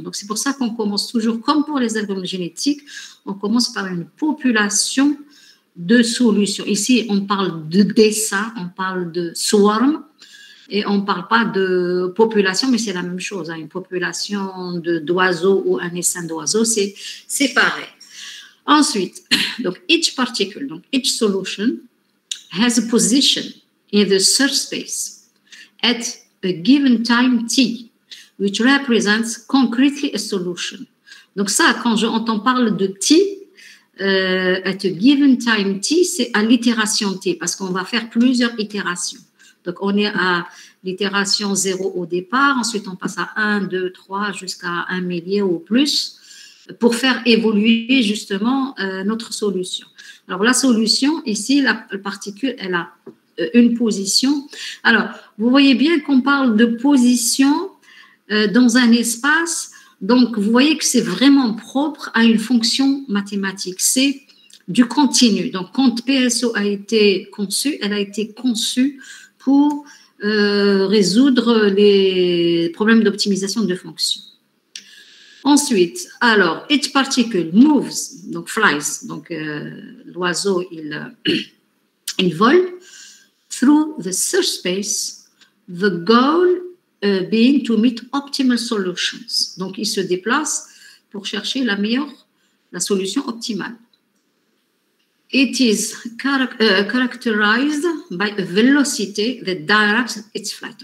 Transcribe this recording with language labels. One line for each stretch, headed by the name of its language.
French: Donc, c'est pour ça qu'on commence toujours, comme pour les algorithmes génétiques, on commence par une population de solutions. Ici, on parle de dessin, on parle de swarm, et on ne parle pas de population, mais c'est la même chose. Hein. Une population d'oiseaux ou un essaim d'oiseaux, c'est pareil. Ensuite, donc
English: each particle, donc each solution has a position in the search space at a given time t, which represents concretely a solution.
French: Donc ça, quand on parle de t,
English: at a given time t,
French: c'est à l'itération t, parce qu'on va faire plusieurs itérations. Donc, on est à l'itération 0 au départ, ensuite on passe à 1, 2, 3, jusqu'à 1 millier ou plus, pour faire évoluer justement notre solution. Alors, la solution, ici, la particule, elle a une position. Alors, vous voyez bien qu'on parle de position dans un espace. Donc, vous voyez que c'est vraiment propre à une fonction mathématique. C'est du continu. Donc, quand PSO a été conçue, elle a été conçue pour résoudre les problèmes d'optimisation de fonctions. Ensuite, alors,
English: each particle moves,
French: donc flies, donc l'oiseau, il vole
English: through the search space, the goal being to meet optimal solutions.
French: Donc, il se déplace pour chercher la solution optimale.
English: It is characterized by a velocity that directs its flight.